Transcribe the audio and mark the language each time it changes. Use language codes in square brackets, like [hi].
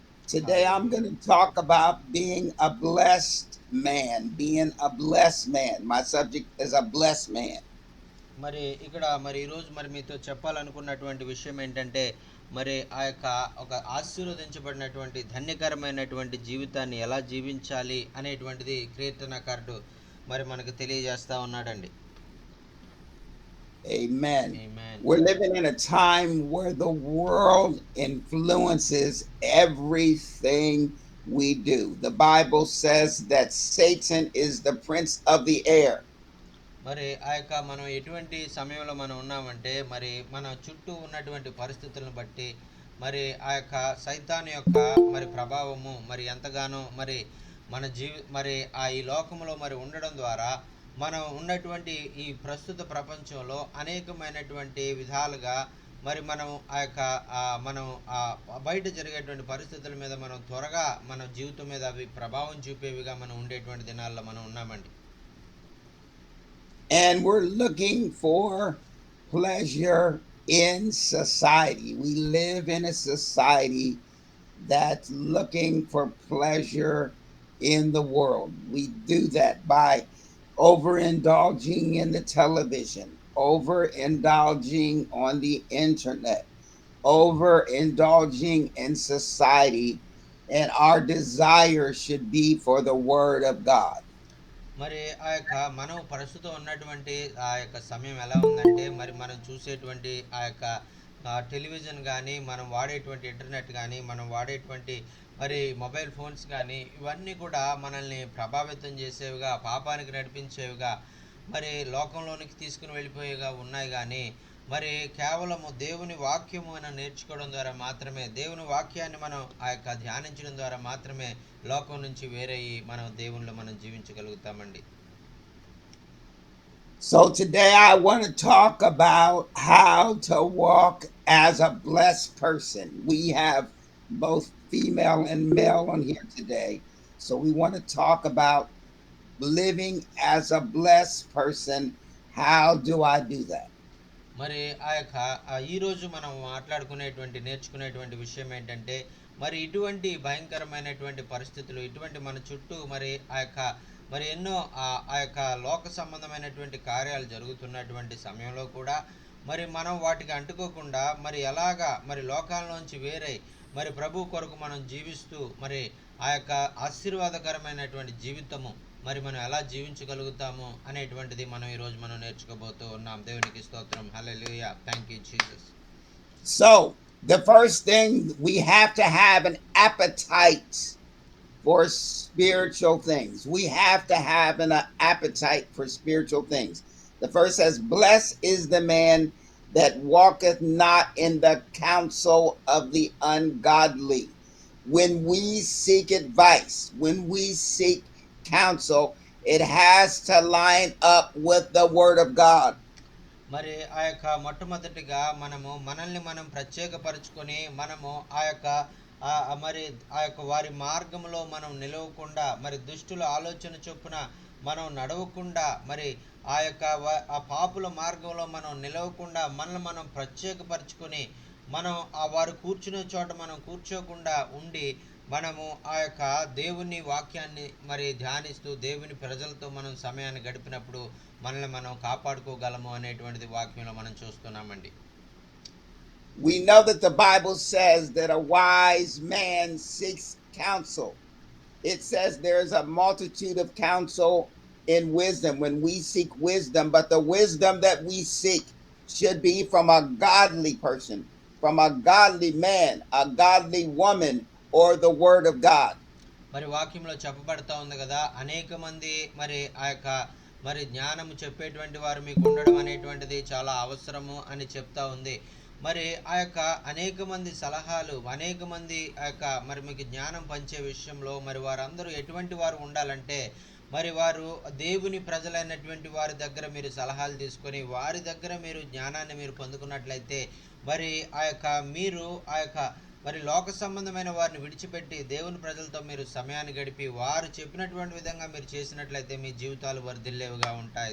[en] Today I'm going to talk about being a blessed man. Being a blessed man. My subject is a blessed man. [te] మరి ఇక్కడ మరి ఈరోజు మరి మీతో చెప్పాలనుకున్నటువంటి విషయం ఏంటంటే మరి ఆ యొక్క ఒక ఆశీర్వదించబడినటువంటి ధన్యకరమైనటువంటి జీవితాన్ని ఎలా జీవించాలి అనేటువంటిది కీర్తనకారుడు మరి మనకు తెలియజేస్తా ఉన్నాడండి. [en] Amen. Amen. We're living in a time where the world influences everything we do. The Bible says that Satan is the prince of the air. [te] మరి ఆ యొక్క మనం ఎటువంటి సమయంలో మనం ఉన్నామంటే మరి మన చుట్టూ ఉన్నటువంటి పరిస్థితులను బట్టి మరి ఆ యొక్క సైతాను యొక్క మరి ప్రభావము మరి ఎంతగానో మరి మరి ఈ లోకంలో మరి ఉండడం ద్వారా మనం ఉన్నటువంటి ఈ ప్రస్తుత ప్రపంచంలో అనేకమైనటువంటి విధాలుగా మరి మనం ఆ యొక్క మనం బయట జరిగేటువంటి పరిస్థితుల మీద మనం త్వరగా మన జీవితం మీద అవి ప్రభావం చూపేవిగా మనం ఉండేటువంటి దినాల్లో మనం ఉన్నామండి. [en] And we're looking for pleasure in society. We live in a society that's looking for pleasure in the world. We do that by overindulging in the television, overindulging on the internet, overindulging in society, and our desire should be for the word of God. [te] మరి ఆ యొక్క మనం ప్రస్తుతం ఉన్నటువంటి ఆ యొక్క సమయం ఎలా ఉందంటే మరి మనం చూసేటువంటి ఆ యొక్క టెలివిజన్ కానీ మనం వాడేటువంటి ఇంటర్నెట్ కానీ మనం వాడేటువంటి మరి మొబైల్ ఫోన్స్ కానీ ఇవన్నీ కూడా మనల్ని ప్రభావితం చేసేవిగా పాపానికి నడిపించేవిగా మరి లోకంలోనికి తీసుకుని వెళ్ళిపోయేగా ఉన్నాయి. కానీ మరి కేవలము దేవుని వాక్యము మనం నేర్చుకోవడం ద్వారా మాత్రమే దేవుని వాక్యాన్ని మనం ఆ యొక్క ధ్యానించడం ద్వారా మాత్రమే లోకం నుంచి వేరయ్యి మనం దేవునిలో మనం జీవించగలుగుతామండి. [en] So today I want to talk about how to walk as a blessed person. We have both female and male on here today. So we want to talk about living as a blessed person. How do I do that? [te] మరి ఆ యొక్క ఈరోజు మనం నేర్చుకునేటువంటి విషయం ఏంటంటే మరి ఇటువంటి భయంకరమైనటువంటి పరిస్థితులు ఇటువంటి మన చుట్టూ మరి ఆ యొక్క మరి ఎన్నో ఆ యొక్క లోక సంబంధమైనటువంటి కార్యాలు జరుగుతున్నటువంటి సమయంలో కూడా మరి మనం వాటికి అంటుకోకుండా మరి ఎలాగా మరి లోకాల్లోంచి వేరై మరి ప్రభు కొరకు మనం జీవిస్తూ మరి ఆ యొక్క ఆశీర్వాదకరమైనటువంటి జీవితము మరి మనం ఎలా జీవించగలుగుతాము అనేటువంటిది మనం ఈరోజు మనం నేర్చుకోబోతూ ఉన్నాం. దేవునికి స్తోత్రం. హల్లెలూయా. [en] Thank you Jesus. So the first thing, we have to have an appetite for spiritual things. We have to have an appetite for spiritual things. The first says, blessed is the man that walketh not in the counsel of the ungodly. When we seek advice, when we seek counsel, it has to line up with the word of God. [te] మరి ఆ యొక్క మొట్టమొదటిగా మనల్ని మనం ప్రత్యేకపరచుకొని మనము ఆ యొక్క మరి ఆ యొక్క వారి మార్గంలో మనం నిలవకుండా మరి దుష్టుల ఆలోచన చొప్పున మనం నడవకుండా మరి ఆ యొక్క ఆ పాపుల మార్గంలో మనం నిలవకుండా మనల్ని మనం ప్రత్యేకపరచుకొని మనం వారు కూర్చునే చోట మనం కూర్చోకుండా ఉండి మనము ఆ యొక్క దేవుని వాక్యాన్ని మరి ధ్యానిస్తూ దేవుని ప్రజలతో మనం సమయాన్ని గడిపినప్పుడు మనల్ని మనం కాపాడుకోగలము అనేటువంటిది వాక్యంలో మనం చూస్తున్నామండి. [en] We know that the Bible says that a wise man seeks counsel. It says there's a multitude of counsel in wisdom when we seek wisdom, but the wisdom that we seek should be from a godly person, from a godly man, a godly woman, or the word of God. [te] మరి వాక్యంలో చెప్పబడతా ఉంది కదా, అనేక మంది మరి ఆ యొక్క మరి జ్ఞానము చెప్పేటువంటి వారు మీకు ఉండడం అనేటువంటిది చాలా అవసరము అని చెప్తా ఉంది. మరి ఆ యొక్క అనేక మంది సలహాలు, అనేక మంది ఆ యొక్క మరి మీకు జ్ఞానం పంచే విషయంలో మరి వారందరూ ఎటువంటి వారు ఉండాలంటే, మరి వారు దేవుని ప్రజలైనటువంటి వారి దగ్గర మీరు సలహాలు తీసుకొని వారి దగ్గర మీరు జ్ఞానాన్ని మీరు పొందుకున్నట్లయితే, మరి ఆ యొక్క మీరు ఆ యొక్క మరి లోక సంబంధమైన వారిని విడిచిపెట్టి దేవుని ప్రజలతో మీరు సమయాన్ని గడిపి వారు చెప్పినటువంటి విధంగా మీరు చేసినట్లయితే మీ జీవితాలు వర్ధిల్లేవిగా ఉంటాయి.